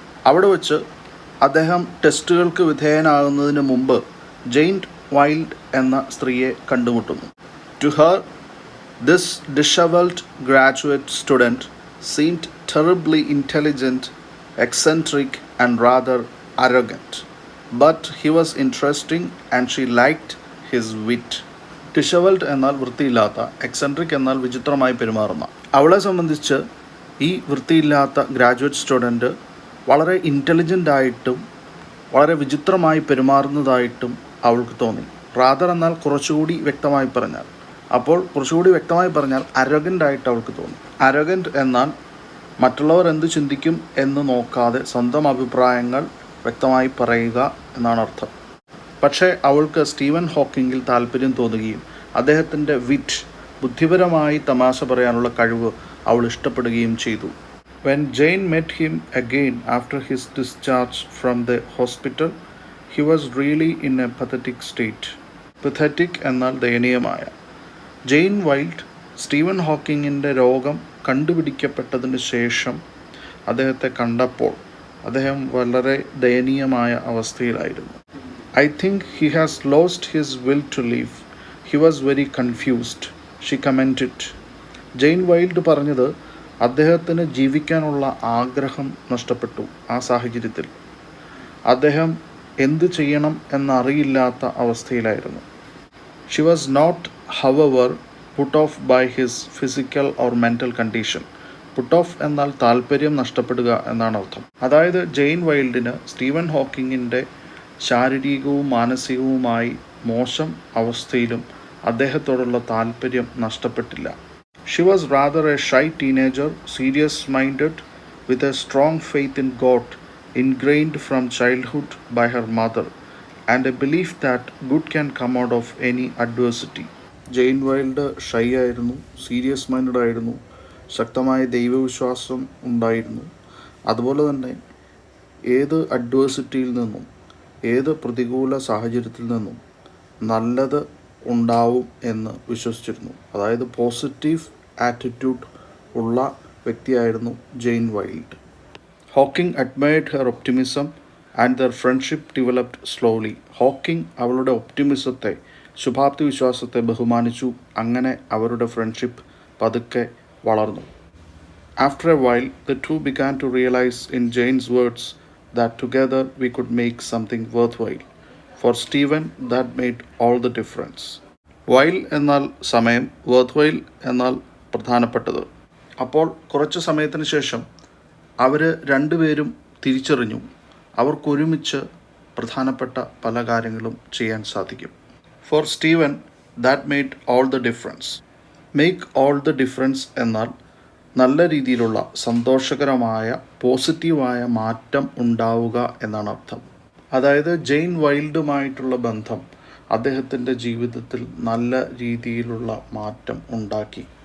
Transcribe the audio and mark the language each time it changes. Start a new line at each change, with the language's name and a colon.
Malayalam: അവിടെ വെച്ച് അദ്ദേഹം ടെസ്റ്റുകൾക്ക് വിധേയനാകുന്നതിന് മുമ്പ് ജെയിൻ വൈൽഡ് എന്ന സ്ത്രീയെ കണ്ടുമുട്ടുന്നു.
English: To her, this dishevelled graduate student seemed terribly intelligent, eccentric and rather arrogant. But he was interesting and she liked his wit.
Malayalam: ഡിഷവൽഡ് എന്നാൽ വൃത്തിയില്ലാത്ത, എക്സെൻട്രിക് എന്നാൽ വിചിത്രമായി പെരുമാറുന്ന. അവളെ സംബന്ധിച്ച് ഈ വൃത്തിയില്ലാത്ത ഗ്രാജുവേറ്റ് സ്റ്റുഡൻറ്റ് വളരെ ഇൻ്റലിജൻ്റ് ആയിട്ടും വളരെ വിചിത്രമായി പെരുമാറുന്നതായിട്ടും അവൾക്ക് തോന്നി. റാദർ എന്നാൽ കുറച്ചുകൂടി വ്യക്തമായി പറഞ്ഞാൽ, അപ്പോൾ കുറച്ചുകൂടി വ്യക്തമായി പറഞ്ഞാൽ അരോഗൻ്റ് ആയിട്ട് അവൾക്ക് തോന്നി. അരോഗൻ്റ് എന്നാൽ മറ്റുള്ളവർ എന്ത് ചിന്തിക്കും എന്ന് നോക്കാതെ സ്വന്തം അഭിപ്രായങ്ങൾ വ്യക്തമായി പറയുക എന്നാണ് അർത്ഥം. പക്ഷേ അവൾക്ക് സ്റ്റീവൻ ഹോക്കിങ്ങിൽ താല്പര്യം തോന്നുകയും അദ്ദേഹത്തിൻ്റെ വിറ്റ്, ബുദ്ധിപരമായി തമാശ പറയാനുള്ള കഴിവ് അവൾ ഇഷ്ടപ്പെടുകയും ചെയ്തു.
English: When Jane met him again after his discharge from the hospital, he was really in a pathetic state.
Malayalam: Pathetic എന്നാൽ ദയനീയമായ. ജെയിൻ വൈൽഡ് സ്റ്റീവൻ ഹോക്കിങ്ങിൻ്റെ രോഗം കണ്ടുപിടിക്കപ്പെട്ടതിന് ശേഷം അദ്ദേഹത്തെ കണ്ടപ്പോൾ അദ്ദേഹം വളരെ ദയനീയമായ അവസ്ഥയിലായിരുന്നു.
English: I think he has lost his will to live. He was very confused, she commented.
Malayalam: Jain wild പറഞ്ഞത് അദ്ദേഹത്തിന് ജീവിക്കാനുള്ള ആഗ്രഹം നഷ്ടപ്പെട്ടു. ആ സാഹചര്യത്തിൽ അദ്ദേഹം എന്ത് ചെയ്യണം എന്നറിയില്ലാത്ത അവസ്ഥയിലായിരുന്നു.
English: She was not however, put off by his physical or mental condition.
Malayalam: Put off എന്നാൽ താല്പര്യം നഷ്ടപ്പെടുക എന്നാണ് അർത്ഥം. അതായത് ജെയിൻ വൈൽഡിന് സ്റ്റീവൻ ഹോക്കിങ്ങിൻ്റെ ശാരീരികവും മാനസികവുമായി മോശം അവസ്ഥയിലും അദ്ദേഹത്തോടുള്ള താല്പര്യം നഷ്ടപ്പെട്ടില്ല.
English: She was rather a shy teenager, serious minded, with a strong faith in God ingrained from childhood by her mother and a belief that good can come out of any adversity.
Malayalam: Jain wild shy ആയിരുന്നു, serious minded ആയിരുന്നു, ശക്തമായ ദൈവവിശ്വാസം ഉണ്ടായിരുന്നു. അതുപോലെ തന്നെ ഏത് അഡ്വേഴ്സിറ്റിയിൽ നിന്നും, ഏത് പ്രതികൂല സാഹചര്യത്തിൽ നിന്നും നല്ലത് ഉണ്ടാവും എന്ന് വിശ്വസിച്ചിരുന്നു. അതായത് പോസിറ്റീവ് ആറ്റിറ്റ്യൂഡ് ഉള്ള വ്യക്തിയായിരുന്നു Jain wild.
English: Hawking admired her optimism and their friendship developed slowly.
Malayalam: Hawking അവളുടെ ഒപ്റ്റിമിസത്തെ, ശുഭാപ്തി വിശ്വാസത്തെ ബഹുമാനിച്ചു. അങ്ങനെ അവരുടെ ഫ്രണ്ട്ഷിപ്പ് പതുക്കെ വളർന്നു.
English: After a while, the two began to realize, in Jane's words, that together we could make something worthwhile. For Stephen, that made all the difference.
Malayalam: While എന്നാൽ സമയം, worthwhile എന്നാൽ പ്രധാനപ്പെട്ടത്. അപ്പോൾ കുറച്ച് സമയത്തിന് ശേഷം അവർ രണ്ടുപേരും തിരിച്ചറിഞ്ഞു, അവർക്കൊരുമിച്ച് പ്രധാനപ്പെട്ട പല കാര്യങ്ങളും ചെയ്യാൻ സാധിക്കും.
English: For Stephen, that made all the difference. Make all the difference
Malayalam: എന്നാൽ നല്ല രീതിയിലുള്ള സന്തോഷകരമായ പോസിറ്റീവായ മാറ്റം ഉണ്ടാവുക എന്നാണ് അർത്ഥം. അതായത് ജെയിൻ വൈൽഡുമായിട്ടുള്ള ബന്ധം അദ്ദേഹത്തിൻ്റെ ജീവിതത്തിൽ നല്ല രീതിയിലുള്ള മാറ്റം ഉണ്ടാക്കി.